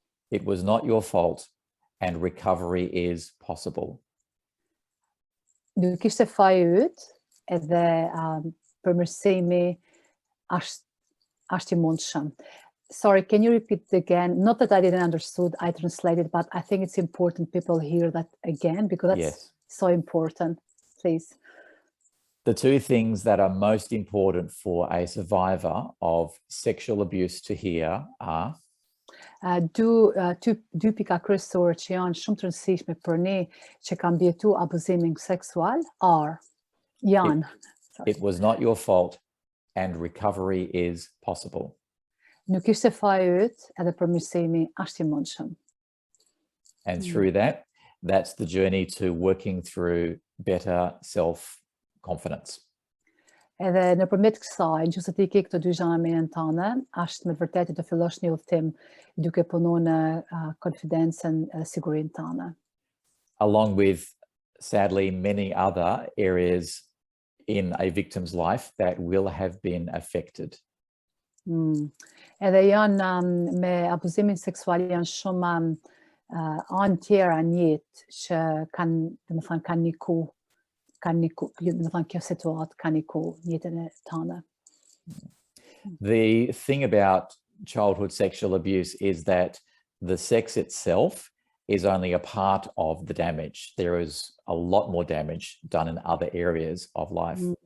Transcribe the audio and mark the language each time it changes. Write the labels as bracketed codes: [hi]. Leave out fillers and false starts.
[en] It was not your fault and recovery is possible. [sq] Nuk ishte faji yt, edhe përmirësimi është I mundshëm. [en] Sorry, can you repeat it again? Not that I didn't understood, I translated, but I think it's important people hear that again because that's so important. Please. The two things that are most important for a survivor of sexual abuse to hear are [sq] dy pika kryesore që janë shumë të rëndësishme për ne që kanë mbijetu abuzimin seksual janë. [en] It was not your fault and recovery is possible. [sq] Nuk ishte faji yt, edhe përmirësimi është I mundshëm. [en] And through that, that's the journey to working through better self-confidence. [sq] Edhe nëpërmjet kësaj, nëse ti ke këto dy gjëra në mendjen tënde, është me të vërtetë të fillosh një udhtim duke punuar në konfidencën e sigurinë tënde. [en] Along with, sadly, many other areas in a victim's life that will have been affected. [sq] Edhe janë me abuzimin seksual janë shumë anë tjera në jetë që kanë, domethënë kanë niku, domethënë kjo situatë ka niku jetën e tonë. [en] The thing about childhood sexual abuse is that the sex itself is only a part of the damage. There is a lot more damage done in other areas of life.